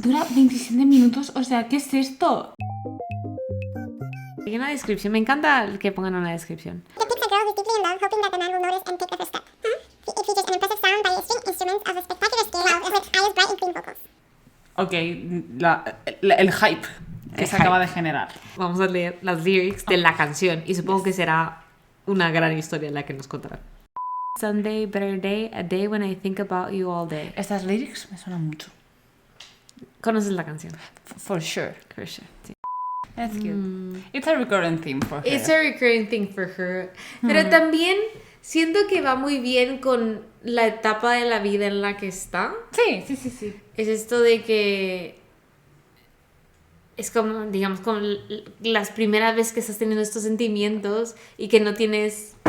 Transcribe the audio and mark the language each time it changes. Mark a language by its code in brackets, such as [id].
[es] Dura 27 minutos, o sea, ¿qué es esto? Hay una descripción, me encanta que pongan una descripción. [en] Depicts a girl who's deeply in love, hoping that the man will notice and take the first step. It features an impressive sound by string instruments of a spectacular scale, with IU's bright and clean vocals. [es] Ok, el hype que El se hype. acaba de generar. Vamos a leer las lyrics de la canción y supongo que será una gran historia la que nos contará. [en] Sunday, better day, a day when I think about you all day. [es] Estas lyrics me suenan mucho. ¿Conoces la canción? [en] For sure. For sure, sí. That's cute. It's a recurrent theme for her. It's a recurring thing for her. [es] Pero también siento que va muy bien con la etapa de la vida en la que está. Sí. Es esto de que es como, digamos, como las primeras veces que estás teniendo estos sentimientos y que no tienes...